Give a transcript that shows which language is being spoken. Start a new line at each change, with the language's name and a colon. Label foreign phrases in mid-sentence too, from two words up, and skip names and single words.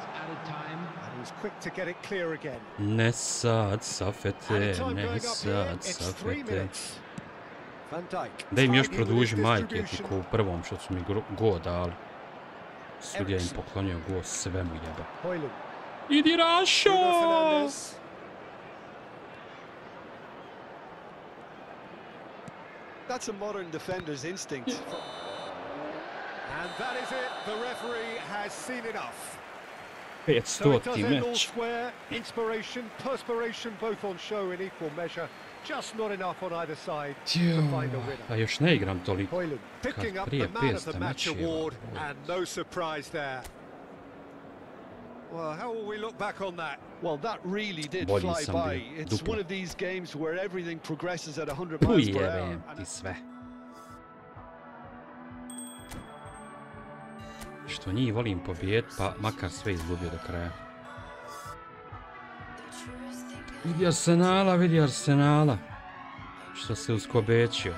Bosnian: Ne sad, Safete, ne sad, Safete. Da im još produži majke ti ko u prvom što su mi go dali. Sudija im poklonio go, sve mu jebe. Idi Rašo!
English: That's a modern defender's instinct. And that is it. The referee has seen enough.
Bosnian: 500 meč.
English: Inspiration, perspiration, both on show in equal measure. Just not enough on either side to find a winner.
Bosnian: A još ne igram toliko.
English: Picking
Bosnian: Kad
English: up
Bosnian: prije
English: the man of the
Bosnian: 500
English: match
Bosnian: mečeva.
English: award, and no surprise there. Well, how will we look back on that? Well, that really did
Bosnian: Bolji
English: fly
Bosnian: sam
English: by.
Bosnian: bio,
English: It's
Bosnian: duplo.
English: one of these games where everything progresses at 100 miles per hour.
Bosnian: Ujebem ti sve. Što njih volim pobijet, pa makar sve izgubio do kraja. Vidi Arsenala. Što se uskobećio.